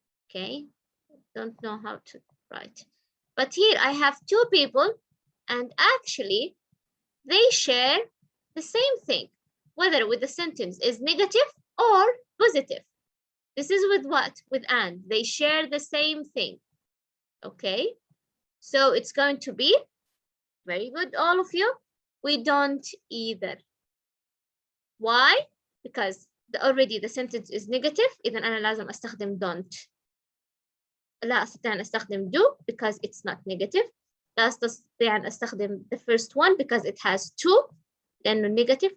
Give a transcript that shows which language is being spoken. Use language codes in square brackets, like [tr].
[en] Okay, don't know how to write. But here I have two people, and actually they share the same thing, whether with the sentence is negative or positive. This is with what? With and. They share the same thing. Okay, so it's going to be very good, all of you. We don't either. Why? Because already the sentence is negative. [ar] إذا أنا لازم أستخدم don't. لا أستطيع أن أستخدم [en] do because it's not negative. [ar] لا أستطيع أن أستخدم [en] the first one because it has to. [ar] لأنه [en] negative.